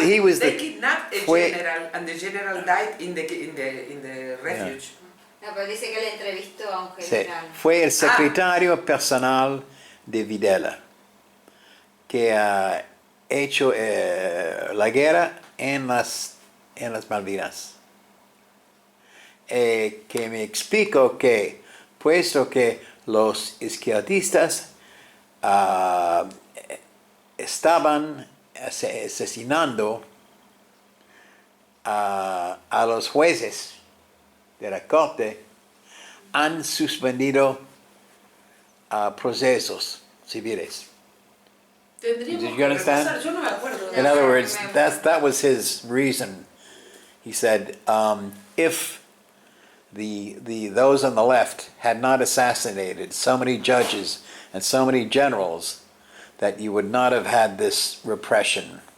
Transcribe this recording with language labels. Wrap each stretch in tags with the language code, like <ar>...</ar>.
<en>they kidnapped a general, and the general died in the refuge.</en> <es>No, pero dice que le entrevistó a un Sí, general. fue el secretario personal de Videla, que ha hecho la guerra en las Malvinas. Que me explico que, puesto que los izquierdistas estaban asesinando a los jueces de la corte, han suspendido procesos civiles.</es> <en>Did you understand?</en> <es>Yo no me acuerdo.</es> <en>In other words, that was his reason. He said, if those on the left had not assassinated so many judges and so many generals, that you would not have had this repression.</en>